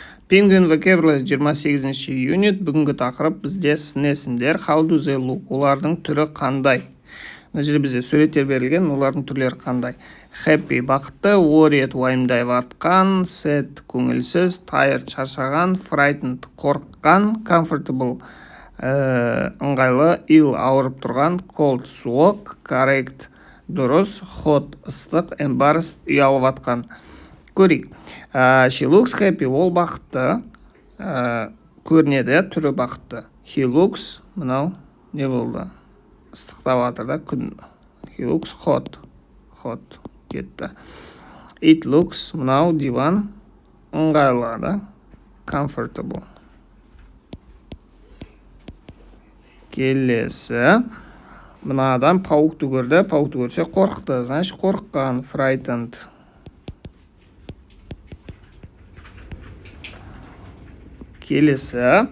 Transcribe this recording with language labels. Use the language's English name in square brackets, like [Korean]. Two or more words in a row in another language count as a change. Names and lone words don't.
[Kazakh] Penguin Vocabulary 28-ші юнит. Бүгінгі тақырып бізде сын есімдер. [English] How do they look? [Kazakh] Олардың түрі қандай? Мына жерде бізде суреттер берілген, олардың түрлері қандай? Happy бақытты, worried уайымдай батқан, sad көңілсіз, tired шаршаған, frightened қорыққан, comfortable ыңғайлы, ill ауырып тұрған, cold суық, correct дұрыс, hot ыстық, embarrassed ұялып атқан. Көрейік. [English] She looks happy, [Kazakh] ол бақытты, көрінеді, түрі бақытты. [English] He looks, [Kazakh] мынау не болды? Ыстықтап атыр да, күн. [English] He looks hot кетті. It looks, [Kazakh] мынау диван, ыңғайлы да, comfortable. Келесі. Мына адам пауықты көрді, пауықты көрсе қорықты, значит қорыққан, frightened. Келесі.